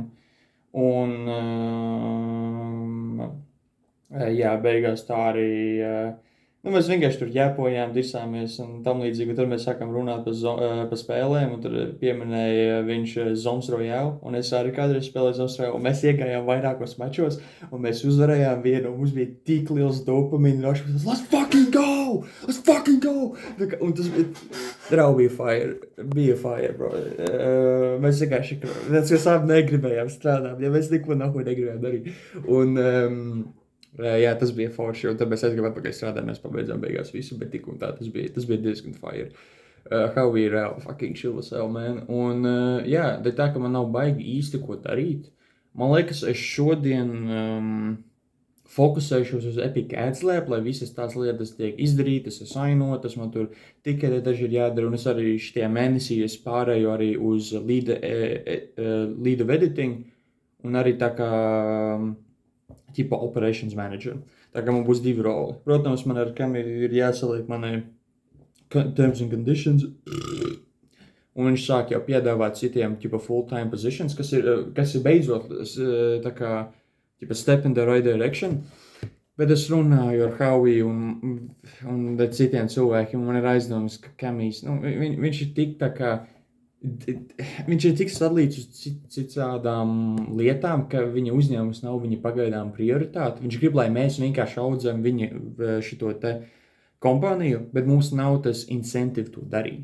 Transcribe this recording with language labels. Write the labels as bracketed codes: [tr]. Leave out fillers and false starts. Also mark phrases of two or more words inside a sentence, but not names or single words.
[lv] Un, jā, beigās tā arī, mēs vienkārši tur ģēpojām, disāmies un tam līdzīgi, un tad mēs sākām runāt par spēlēm, un tur pieminēja viņš Zombs Royale, un es arī kādreiz spēlēju Zombs Royale, un mēs iegājām vairākos mačos, un mēs uzvarējām vienu, un mums bija tik liels dopamīna rošs, [en] let's fucking go! Let's fucking go! [lv] Un tas bija [en] fire, bro. [lv] Mēs vienkārši, mēs abi negribējām strādāt, ja mēs neko negribējām darīt. Un, jā, tas bija forši, un tad mēs aizgājām atpakaļ strādāt, mēs pabeidzām beigās visu, bet tik un tā, tas bija diezgan fire. [en] How we real fucking chill as hell, man. [lv] Un, jā, tā, ka man nav baigi īsti ko darīt. Man liekas, es šodien fokusēšos uz Epic Ads Lab, lai visas tās lietas tiek izdarītas, asainotas, man tur tikai daži ir jādara, un es arī šitie mēnesī es pārēju arī uz [en] lead of editing, [lv] un arī tā kā tipa [en] operations manager. [lv] Tā kā man būs 2 roli. Protams, man ar kam ir jāsaliek mani [en] terms and conditions, [lv] un viņš sāk jau piedāvāt citiem tipa [en] full-time positions, [lv] kas ir beidzot tā kā tipa [en] step in the right direction. [lv] Bet es runāju ar Howie un citiem cilvēkiem, man ir aizdomas, ka Kamijs, viņš ir tik tā kā, viņš ir tik sadalīts uz citādām lietām, ka viņa uzņēmums nav viņa pagaidām prioritāte. Viņš grib, lai mēs vienkārši audzam viņa šito te kompāniju, bet mums nav tas incentive to darīt.